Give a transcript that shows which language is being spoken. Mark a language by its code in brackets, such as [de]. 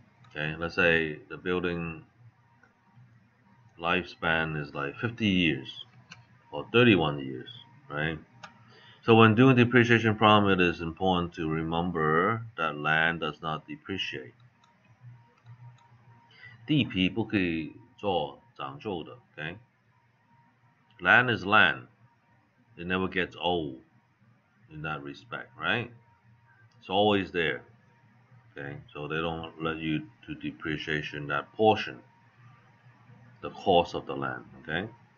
[en] Okay, let's say the building lifespan is like 50 years or 31 years, right? So when doing depreciation problem, it is important to remember that land does not depreciate. [zh] 地皮不可以做长旧的 okay? [en] Land is land. It never gets old in that respect, right? It's always there. Okay, so they don't let you do depreciation that portion, the cost of the land, okay?